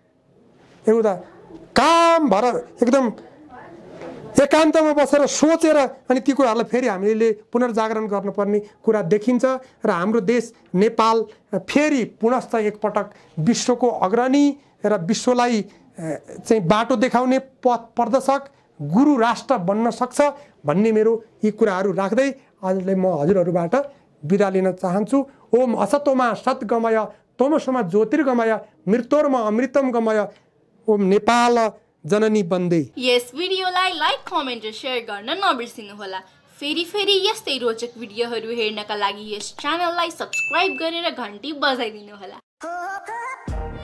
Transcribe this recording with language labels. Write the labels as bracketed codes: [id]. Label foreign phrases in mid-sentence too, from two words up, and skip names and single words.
[ne] एउटा काम भएर एकदम एकान्तमा बसेर सोचेर अनि ती कुराहरूलाई फेरि हामीले पुनर्जागरण गर्नुपर्ने कुरा देखिन्छ र हाम्रो देश नेपाल फेरि पुनश्च एकपटक विश्वको अग्रणी र विश्वलाई चाहिँ बाटो देखाउने पथ प्रदर्शक गुरु राष्ट्र बन्न सक्छ भन्ने मेरो यी कुराहरू राख्दै आजलाई म हजुरहरूबाट बिदा लिन चाहन्छु। [sa] ओम असतोमा सद्गमय तमसोमा ज्योतिर्गमय मृत्योर्मा अमृतम गमय। ओम नेपाल जननी बन्दे। [ne] यस भिडियोलाई लाइक, कमेन्ट र शेयर गर्न नबिर्सिनु होला। फेरि यस्तै रोचक भिडियोहरू हेर्नका लागि यस च्यानललाई सब्स्क्राइब गरेर घण्टी बजाइदिनु होला।